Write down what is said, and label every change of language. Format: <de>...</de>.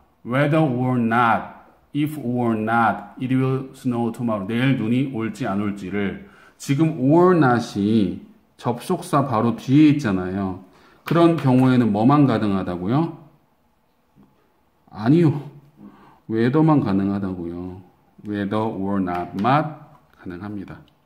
<en>Whether or not, if or not, it will snow tomorrow.</en> <ko>내일 눈이 올지 안 올지를. 지금 or not이 접속사 바로 뒤에 있잖아요. 그런 경우에는 뭐만 가능하다고요? 아니요. whether만 가능하다고요. whether or not만 가능합니다.</ko>